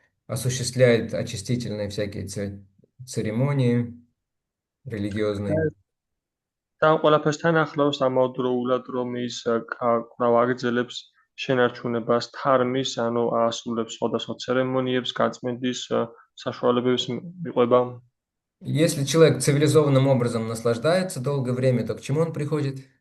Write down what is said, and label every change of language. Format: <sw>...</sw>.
<ru>осуществляет очистительные всякие церемонии религиозные.</ru> <ka>და ამ ყველაფერსთან ახლავს ამავდროულად, რომ ის კვლავ აგრძელებს შენარჩუნებას თარმის, ანუ ასრულებს სხვადასხვა ცერემონიებს, გაწმენდის საშუალებების მიღება.</ka> <ru>Если человек цивилизованным образом наслаждается долгое время, то к чему он приходит?</ru>